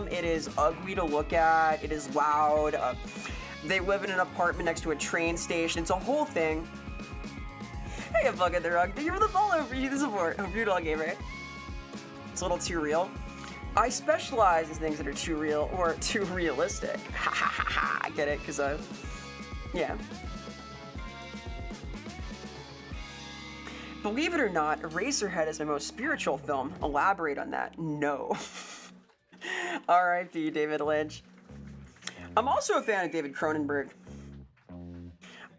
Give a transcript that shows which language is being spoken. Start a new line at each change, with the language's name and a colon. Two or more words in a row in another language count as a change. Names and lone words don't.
English: It is ugly to look at. It is loud. They live in an apartment next to a train station. It's a whole thing. Hey, Bug at the Rug. Thank you for the follow. Appreciate the support. Hope you're doing all gamer. It's a little too real. I specialize in things that are too real or too realistic. Ha ha ha ha. I get it, because yeah. Believe it or not, Eraserhead is my most spiritual film. Elaborate on that. No. R.I.P. David Lynch. I'm also a fan of David Cronenberg.